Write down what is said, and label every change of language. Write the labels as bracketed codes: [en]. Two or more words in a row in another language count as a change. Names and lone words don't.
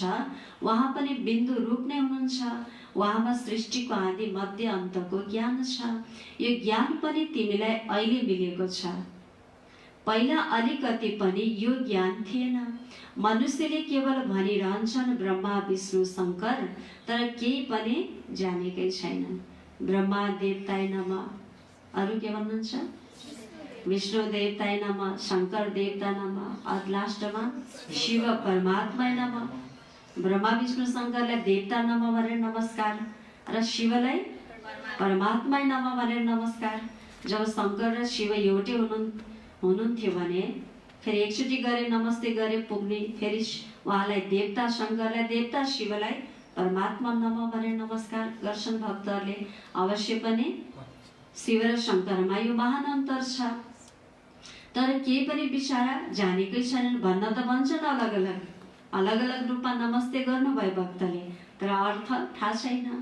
[ne] उहाँ पनि बिन्दु रूप नै हुनुहुन्छ। उहाँमा सृष्टिको आदि मध्य अन्तको ज्ञान छ। यो ज्ञान पनि तिमीलाई अहिले मिलेको छ। पहिला अलिकति पनि यो ज्ञान थिएन। मनुष्यले केवल भनिरहन्छन् ब्रह्मा विष्णु शङ्कर, तर केही पनि जानेकै छैनन्। [sa] ब्रह्मा देवताय नमः। [ne] अरू के भन्नुहुन्छ? [sa] विष्णु देवताय नमः, शङ्कर देवता नमः, लास्टमा शिव परमात्माय नमः। [ne] ब्रह्मा विष्णु शङ्करलाई [sa] देवता नमः [ne] भनेर नमस्कार र शिवलाई [sa] परमात्माय नमः [ne] भनेर नमस्कार। जब शङ्कर र शिव एउटै हुनुहुन्थ्यो भने फेरि एकचोटि गरे नमस्ते गरे पुग्ने, फेरि उहाँलाई देवता शङ्करलाई, देवता शिवलाई [sa] परमात्मा नमः [ne] भनेर नमस्कार गर्छन् भक्तहरूले। अवश्य पनि शिव र शङ्करमा यो महान अन्तर छ। तर केही पनि बिचारा जानेकै छैनन्, भन्न त भन्छन् अलग अलग रूपमा नमस्ते गर्नुभयो भक्तले, तर अर्थ थाहा छैन।